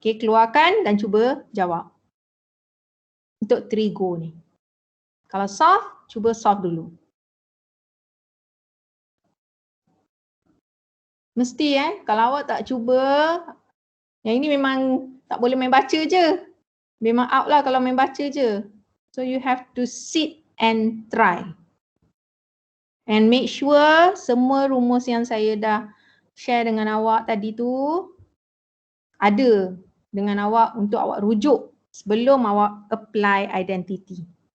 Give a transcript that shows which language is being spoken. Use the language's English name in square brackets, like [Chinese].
[Malay] Okay, keluarkan dan cuba jawab. Untuk 3 go ni. Kalau solve, cuba solve dulu. Mesti kalau awak tak cuba, yang ini memang tak boleh main baca je. Memang out lah kalau main baca je. [English] So you have to sit and try. And make sure [Malay] semua rumus yang saya dah share dengan awak tadi tu ada dengan awak untuk awak rujuk sebelum awak apply identity.